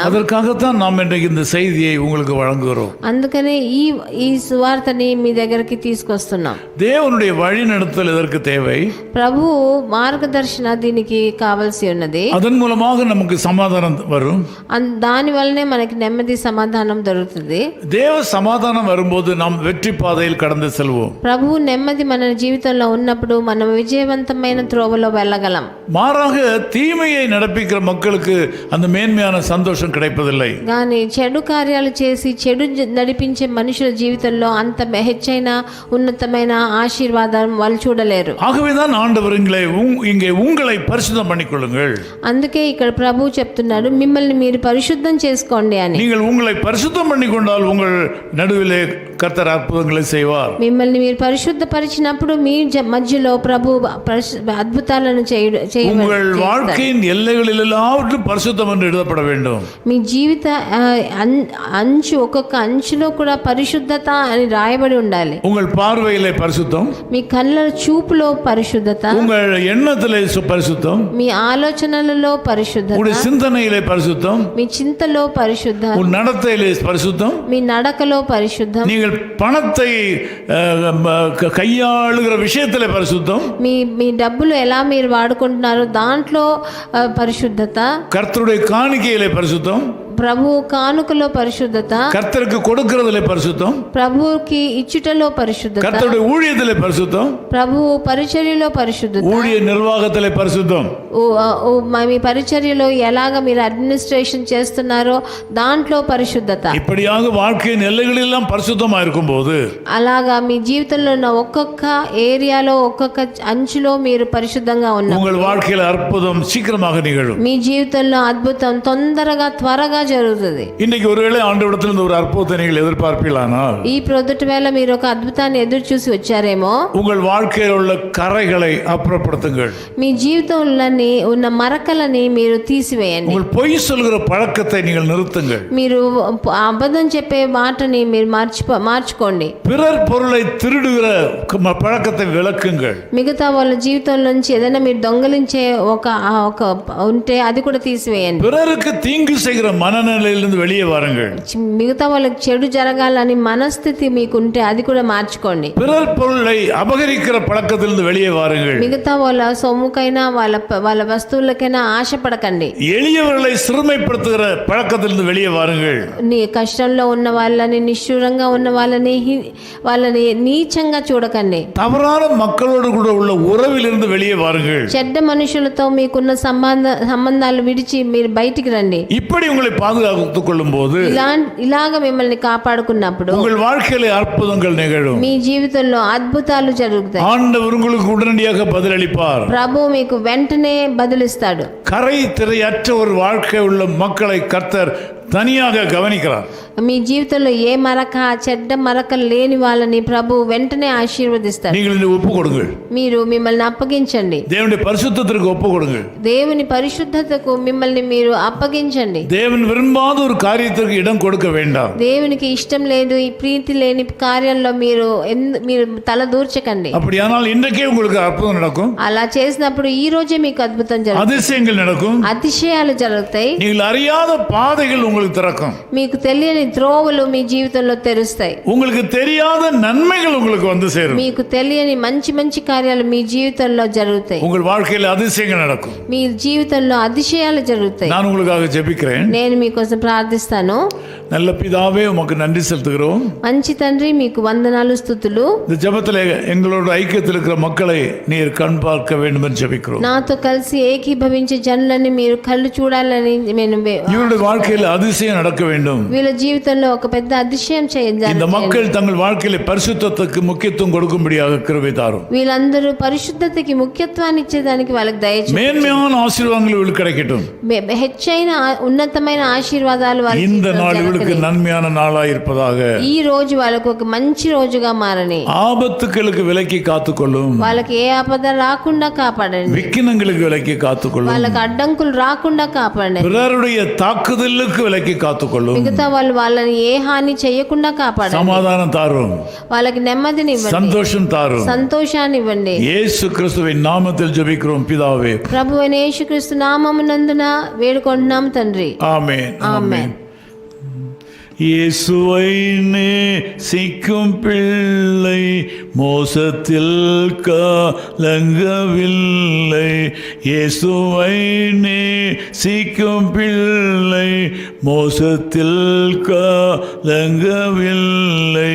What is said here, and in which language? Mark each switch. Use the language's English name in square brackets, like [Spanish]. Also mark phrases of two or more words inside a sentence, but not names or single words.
[Tamil] அதற்காகத்தான் நாம் இன்றைக்கு இந்த செய்தியை உங்களுக்கு வழங்குகிறோம். [Telugu] అందుకనే ఈ సువార్తని మీ దగ్గరికి తీసుకొస్తున్నాం. [Tamil] தேவனுடைய வழி நடத்துதல் இதற்கு தேவை. [Telugu] ప్రభు మార్గదర్శన దీనికి కావాల్సి ఉన్నది. [Tamil] அதன் மூலமாக நமக்கு சமாதானம் வரும். [Telugu] దాని వల్లనే మనకి నెమ్మది సమాధానం దొరుకుతుంది. [Tamil] தேவ சமாதானம் வரும்போது நாம் வெற்றி பாதையில் கடந்து செல்வோம். [Telugu] ప్రభు నెమ్మది మన జీవితంలో ఉన్నప్పుడు మనం విజయవంతమైన త్రోవలో వెళ్ళగలం. [Tamil] மாறாக தீமையை நடப்பிக்கிற மக்களுக்கு அந்த மேன்மையான சந்தோஷம் கிடைப்பதில்லை. [Telugu] కానీ చెడు కార్యాలు చేసి చెడు నడిపించే మనుషుల జీవితంలో అంత హెచ్చైన ఉన్నతమైన ఆశీర్వాదం వాళ్ళు చూడలేరు. [Tamil] ஆகவேதான் ஆண்டவர் இங்கே உங்களை பரிசுத்தம் பண்ணிக்கொள்ளுங்கள். [Telugu] అందుకే ఇక్కడ ప్రభు చెప్తున్నాడు, మిమ్మల్ని మీరు పరిశుద్ధం చేసుకోండి అని. [Tamil] நீங்கள் உங்களை பரிசுத்தம் பண்ணிக்கொண்டால் உங்கள் நடுவிலே கர்த்தர் அற்புதங்களை செய்வார். [Telugu] మిమ్మల్ని మీరు పరిశుద్ధపరిచినప్పుడు మీ మధ్యలో ప్రభు అద్భుతాలను [Tamil] உங்கள் வாழ்க்கையின் எல்லைகளில் எல்லாவற்றும் பரிசுத்தம் என்று எழுதப்பட வேண்டும். [Telugu] మీ జీవిత ఒక్కొక్క అంచులో కూడా పరిశుద్ధత అని రాయబడి ఉండాలి. [Tamil] உங்கள் பார்வையிலே பரிசுத்தம், [Telugu] మీ కళ్ళ చూపులో పరిశుద్ధత, [Tamil] உங்கள் எண்ணத்திலே பரிசுத்தம், [Telugu] మీ ఆలోచనలలో పరిశుద్ధత, [Tamil] உங்கள் சிந்தனையிலே பரிசுத்தம், [Telugu] మీ చింతలో పరిశుద్ధం, [Tamil] உன் நடத்தையிலே பரிசுத்தம், [Telugu] మీ నడకలో పరిశుద్ధం, [Tamil] நீங்கள் பணத்தை கையாளுகிற விஷயத்திலே பரிசுத்தம், [Telugu] మీ డబ్బులు ఎలా మీరు వాడుకుంటున్నారో దాంట్లో పరిశుద్ధత, [Tamil] கர்த்தருடைய காணிக்கையிலே பரிசுத்தம், [Telugu] ప్రభు కానుకలో పరిశుద్ధత, [Tamil] கர்த்தருக்கு கொடுக்கிறதிலே பரிசுத்தம், [Telugu] ప్రభుకి ఇచ్చుటలో పరిశుద్ధత, [Tamil] கர்த்தருடைய ஊழியத்திலே பரிசுத்தம், [Telugu] ప్రభు పరిచర్యలో పరిశుద్ధత, [Tamil] ஊழிய நிர்வாகத்திலே பரிசுத்தம், [Telugu] మీ పరిచర్యలో ఎలాగ మీరు అడ్మినిస్ట్రేషన్ చేస్తున్నారో దాంట్లో పరిశుద్ధత. [Tamil] இப்படியாக வாழ்க்கையின் எல்லைகளெல்லாம் பரிசுத்தமா இருக்கும்போது, [Telugu] అలాగా మీ జీవితంలో ఉన్న ఒక్కొక్క ఏరియాలో ఒక్కొక్క అంచులో మీరు పరిశుద్ధంగా ఉన్నారు. [Tamil] உங்கள் வாழ்க்கையில் அற்புதம் சீக்கிரமாக நிகழும். [Telugu] మీ జీవితంలో అద్భుతం త్వరగా జరుగుతుంది. [Tamil] இன்னைக்கு ஒருவேளை ஆண்டவரிடத்தில் ஒரு அற்புதத்தை நீங்கள் எதிர்பார்ப்பீர்களானால், [Telugu] ఈ ప్రొద్దుటి వేళ మీరు ఒక అద్భుతాన్ని ఎదురు చూసి వచ్చారేమో, [Tamil] உங்கள் வாழ்க்கையில் உள்ள கரைகளை அப்புறப்படுத்துங்கள். [Telugu] మీ జీవితంలోని ఉన్న మరకలని మీరు తీసివేయండి. [Tamil] உங்கள் பொய் சொல்கிற பழக்கத்தை நீங்கள் நிறுத்துங்கள். [Telugu] మీరు అబద్ధం చెప్పే మాటని మీరు మార్చుకోండి. [Tamil] பிறர் பொருளை திருடுகிற பழக்கத்தை விளக்குங்கள். [Telugu] మిగతా వాళ్ళ జీవితంలోంచి ఏదైనా మీరు దొంగలించే ఒక ఉంటే అది కూడా తీసివేయండి. [Tamil] பிறருக்கு தீங்கு செய்கிற மன மனநிலையிலிருந்து வெளியே வாருங்கள். [Telugu] మిగతా వాళ్ళకి చెడు జరగాలని మనస్థితి మీకుంటే అది కూడా మార్చుకోండి. [Tamil] பிறர் பொருளை அபகரிக்கிற பழக்கத்திலிருந்து வெளியே வாருங்கள். [Telugu] మిగతా వాళ్ళ సొమ్ముకైనా వాళ్ళ వస్తువులకైనా ఆశపడకండి. [Tamil] எளியவர்களை சிறுமைப்படுத்துகிற பழக்கத்திலிருந்து வெளியே வாருங்கள். [Telugu] నీ కష్టంలో ఉన్న వాళ్ళని, నిష్ఠూరంగా ఉన్న వాళ్ళని నీచంగా చూడకండి. [Tamil] தவறான மக்களோடு கூட உள்ள உறவிலிருந்து வெளியே வாருங்கள். [Telugu] చెడ్డ మనుషులతో మీకున్న సంబంధాలు విడిచి మీరు బయటికి రండి. [Tamil] இப்படி உங்களை பாதுகாத்துக் கொள்ளும் போது [Telugu] ఇలాగ మిమ్మల్ని కాపాడుకున్నప్పుడు [Tamil] உங்கள் வாழ்க்கையில அற்புதங்கள் நிகழும். [Telugu] మీ జీవితంలో అద్భుతాలు జరుగుతాయి. [Tamil] ஆண்டவர் உங்களுக்கு உடனடியாக பதிலளிப்பார். [Telugu] ప్రభు మీకు వెంటనే బదులిస్తాడు. [Tamil] கரை திரையற்ற ஒரு வாழ்க்கை உள்ள மக்களை கர்த்தர் தனியாக கவனிக்கிறார். [Telugu] మీ జీవితంలో ఏ మరక, చెడ్డ మరక లేని వాళ్ళని ప్రభు వెంటనే ఆశీర్వదిస్తాడు. [Tamil] நீங்கள் ஒப்பு கொடுங்கள். [Telugu] మీరు మిమ్మల్ని అప్పగించండి. [Tamil] தேவனுடைய பரிசுத்தத்திற்கு ஒப்பு கொடுங்கள். [Telugu] దేవుని పరిశుద్ధతకు మిమ్మల్ని మీరు అప్పగించండి. [Tamil] தேவன் விரும்பாத ஒரு காரியத்திற்கு இடம் கொடுக்க வேண்டாம். [Telugu] దేవునికి ఇష్టం లేదు, ఈ ప్రీతి లేని కార్యాల్లో మీరు తల దూర్చకండి. [Tamil] அப்படியானால் இன்றைக்கே உங்களுக்கு அற்புதம் நடக்கும். [Telugu] అలా చేసినప్పుడు ఈ రోజే మీకు అద్భుతం జరుగుతుంది. [Tamil] அதிசயங்கள் நடக்கும். [Telugu] అతిశయాలు జరుగుతాయి. [Tamil] நீங்கள் அறியாத பாதைகள் உங்களுக்கு திறக்கும். [Telugu] మీకు తెలియని త్రోవలు మీ జీవితంలో తెరుస్తాయి. [Tamil] உங்களுக்கு தெரியாத நன்மைகள் உங்களுக்கு வந்து சேரும். [Telugu] మీకు తెలియని మంచి మంచి కార్యాలు మీ జీవితంలో జరుగుతాయి. [Tamil] உங்கள் வாழ்க்கையில் அதிசயங்கள் நடக்கும். [Telugu] మీ జీవితంలో అతిశయాలు జరుగుతాయి. [Tamil] நான் உங்களுக்காக ஜெபிக்கிறேன். [Telugu] నేను మీకోసం ప్రార్థిస్తాను. [Tamil] நல்ல பிதாவே உமக்கு நன்றி செலுத்துகிறோம். [Telugu] మంచి తండ్రి మీకు వందనాలు, స్తుతులు. [Tamil] இந்த ஜெபத்தில் எங்களோட ஐக்கியத்தில் இருக்கிற மக்களை நீர் கண் பார்க்க வேண்டும் என்று ஜெபிக்கிறோம். [Telugu] నాతో కలిసి ఏకీభవించే జనులని మీరు కళ్ళు చూడాలని నేను [Tamil] இவருடைய வாழ்க்கையில் அதிசயம் நடக்க வேண்டும். [Telugu] వీళ్ళ జీవితంలో ఒక పెద్ద అతిశయం చేయాలి. [Tamil] இந்த மக்கள் தங்கள் வாழ்க்கையில் பரிசுத்தத்துக்கு முக்கியத்துவம் கொடுக்கும்படியாக கிருபை தாரும். [Telugu] వీళ్ళందరూ పరిశుద్ధతకి ముఖ్యత్వాన్ని ఇచ్చేదానికి వాళ్ళకి దయచేయండి. [Tamil] மேன்மையான ஆசீர்வாதங்கள் இவர்களுக்கு கிடைக்கட்டும். [Telugu] హెచ్చైన ఉన్నతమైన ఆశీర్వాదాలు వాళ్ళకి [Tamil] இந்த நாள் இவர்களுக்கு நன்மையான நாளாய் இருப்பதாக. [Telugu] ఈ రోజు వాళ్ళకు ఒక మంచి రోజుగా మారని. [Tamil] ஆபத்துகளுக்கு விலக்கி காத்துக்கொள்ளும். [Telugu] వాళ్ళకి ఏ ఆపద రాకుండా కాపాడండి. [Tamil] விக்கினங்களுக்கு விலக்கி காத்துக்கொள்ளும். [Telugu] వాళ్ళకి అడ్డంకులు రాకుండా కాపాడండి. [Tamil] பிறருடைய தாக்குதலுக்கு விலக்கி காத்துக்கொள்ளும். [Telugu] మిగతా వాళ్ళని ఏ హాని చేయకుండా కాపాడండి. [Tamil] சமாதானம் தாரும். [Telugu] వాళ్ళకి నెమ్మదిని ఇవ్వండి. [Tamil] சந்தோஷம் தாரும். [Telugu] సంతోషాన్ని ఇవ్వండి. [Tamil] இயேசு கிறிஸ்துவின் நாமத்தில் ஜெபிக்கிறோம் பிதாவே. [Telugu] ప్రభువైన యేసుక్రీస్తు నామమునందున వేడుకుంటున్నాం తండ్రి. [Tamil] ஆமென். [Telugu] ఆమేన్. [Tamil] இயேசுவை நேசிக்கும் பிள்ளை மோசத்தில் கலங்கவில்லை. இயேசுவை நேசிக்கும் பிள்ளை மோசத்தில் கலங்கவில்லை.